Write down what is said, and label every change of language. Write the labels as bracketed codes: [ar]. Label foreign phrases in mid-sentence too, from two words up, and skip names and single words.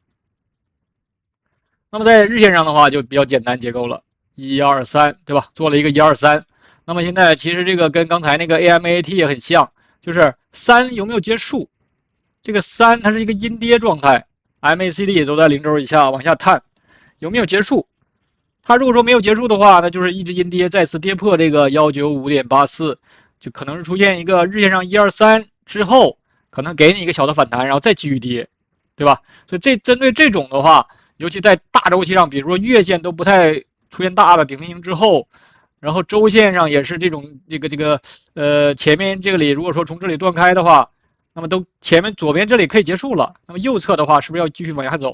[zh] 那麼在日線上的話就比較簡單結構了，1、2、3，对吧？做了一個1、2、3。那麼現在其實這個跟剛才那個 AMAT 也很像，就是3有沒有結束？這個3它是一個陰跌狀態 ，MACD 也都在0軸以下往下探，有沒有結束？它如果說沒有結束的話，那就是一直陰跌，再次跌破這個195.84，就可能是出現一個日線上1、2、3之後，可能給你一個小的反彈，然後再继續跌，对吧？所以針對這種的話，尤其在大周期上，比如說月線都不太出現大的顶分型之後，然後周線上也是這種前面這裡如果說從這裡斷開的話，那麼都前面左邊這裡可以結束了，那麼右側的話是不是要繼續往下走？